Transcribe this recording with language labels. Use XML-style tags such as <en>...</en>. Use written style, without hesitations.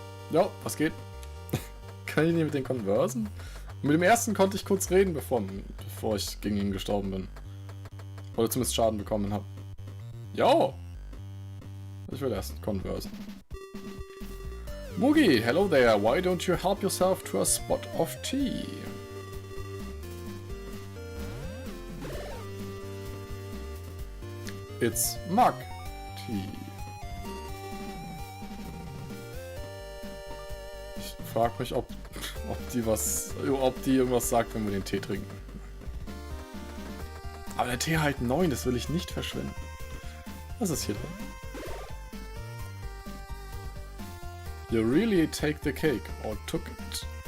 <de>Ja, was geht? Kann ich nicht mit den Conversen? Mit dem ersten konnte ich kurz reden, bevor ich gegen ihn gestorben bin. Oder zumindest Schaden bekommen habe. Ja! Ich will erst Conversen.</de> <en>Mugi, hello there. Why don't you help yourself to a spot of tea? It's mug tea.</en> <de>Ich frage mich, ob die irgendwas sagt, wenn wir den Tee trinken. Aber der Tee halt 9, das will ich nicht verschwenden. Was ist hier drin?</de> <en>You really take the cake, or took it.</en>